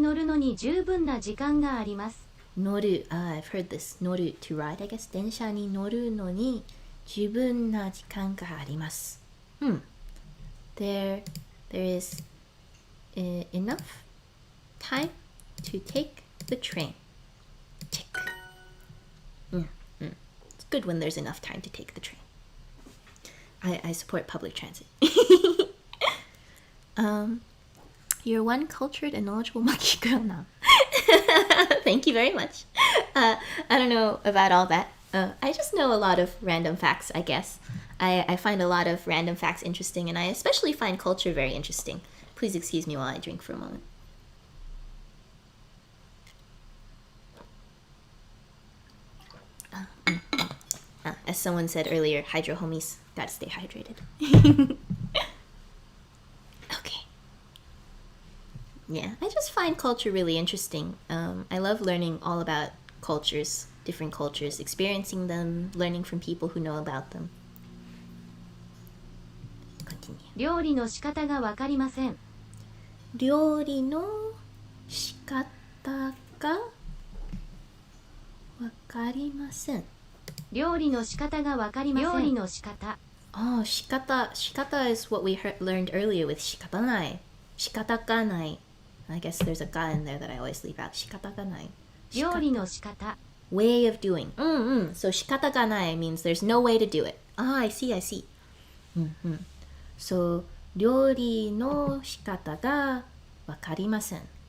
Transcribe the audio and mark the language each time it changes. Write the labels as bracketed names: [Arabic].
[Japanese] 乗るのに十分な時間があります。 [English] 乗る、I've heard this. 乗る to ride, I guess. [Japanese] 電車に乗るのに十分な時間があります。 [English] There is enough time to take the train. Tick. It's good when there's enough time to take the train. I support public transit. You're one cultured and knowledgeable monkey girl now. Thank you very much. I don't know about all that. I just know a lot of random facts, I guess. I find a lot of random facts interesting, and I especially find culture very interesting. Please excuse me while I drink for a moment. As someone said earlier, hydro homies, gotta stay hydrated. Okay. Yeah, I just find culture really interesting. I love learning all about cultures, different cultures, experiencing them, learning from people who know about them. Continue. [Japanese] 料理の仕方がわかりません。料理の仕方がわかりません。料理の仕方がわかりません。料理の仕方。 [English] Oh, 仕方. 仕方 is what we learned earlier with 仕方ない。 [Japanese] 仕方がない. [English] I guess there's a ga in there that I always leave out. [Japanese] 仕方がない。料理の仕方。 [English] Way of doing. So 仕方がない means there's no way to do it. Ah, I see, I see. [Japanese] So 料理の仕方がわかりません.